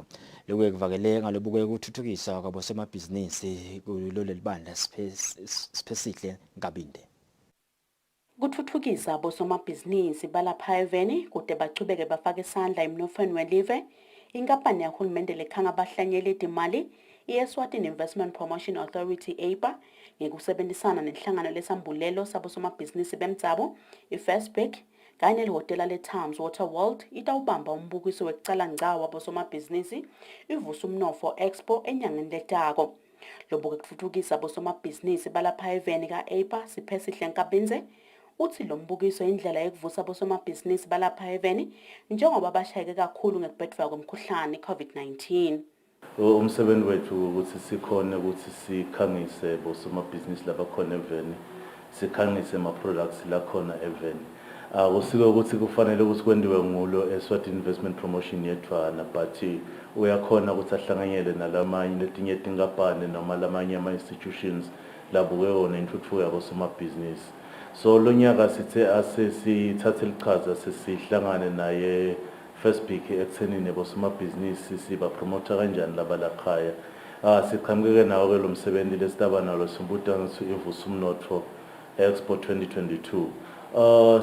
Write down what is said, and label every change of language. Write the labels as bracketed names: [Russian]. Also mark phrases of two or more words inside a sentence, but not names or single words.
[Swati] Lokhu kuvakele ngalobuke ukuthuthukisa kwabo semabhizinisi kulolu libandla Spesihle Nkabinde. Kuthuthukisa bosomabhizinisi balapha eveni kude bachubeke bafake isandla emnotfweni welive. Inkampani yahulumende lekhanga bahlanyela itimali Eswatini Investment Promotion Authority EIPA ngekusebenzisana nenhlangano lesambulelo sabosomabhizinisi bemtsabo iFirstBank kanye nehhotela leThames Water World itawubamba umbukiso wekucala ngcawa abosomabhizinisi ivusa umnotfo expo enyangeni letako. Lobuke kuthuthukisa abosomabhizinisi balapha eveni ka-EIPA Siphesihle Nkabinde uthi lo mbukiso indlela yekuvusa abosomabhizinisi balapha eveni njengoba bashayeke kakhulu ngekubhedva kwemkhuhlane COVID-19. Umsebenzi wethu ukuthi sikhona ukuthi sikhangise bosomabhizinisi labakhona eveni, sikhangise ama-products lakhona eveni. Usike ukuthi kufanele ukuthi kwendiwe ngulo Eswatini Investment Promotion yethwana but uyakhona ukuthi ahlanganyele nalamanye letinye tinkampani noma lamanye ama-institutions labuke wona intuthuko yabosomabhizinisi. So lo nyaka sithe asesithathe lichaza sesihlangane naye FirstBank ekuthenini bosomabhizinisi siba promoter kanjani laba lakhaya siqhamukeke nawo ke lo msebenzi lesitaba nalo simbuta ngithi ivusa umnotho Expo 2022.